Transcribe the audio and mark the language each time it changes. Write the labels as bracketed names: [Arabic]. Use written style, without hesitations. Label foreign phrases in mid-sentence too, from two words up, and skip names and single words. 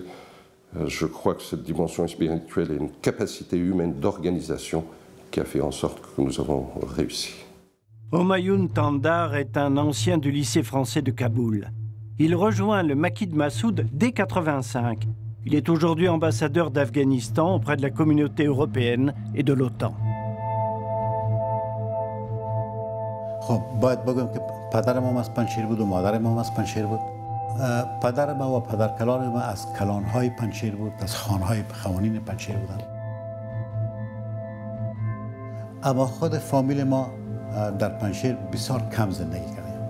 [French] Je crois que cette dimension spirituelle est une capacité humaine d'organisation qui a fait en sorte que nous avons réussi. Homayoun Tandar est un ancien du lycée français de Kaboul. Il rejoint le maquis de Massoud dès 1985. Il est aujourd'hui ambassadeur d'Afghanistan auprès de la communauté européenne et de l'OTAN. [Persian] باید بگم که پدرم هم از پنجشیر بود و مادرم هم از پنجشیر بود. پدر ما و پدر کلان ما از کلانهای پنجشیر بود، از خانهای خوانین پنجشیر بودند. اما خود فامیل ما در پنجشیر بسیار کم زندگی کردیم.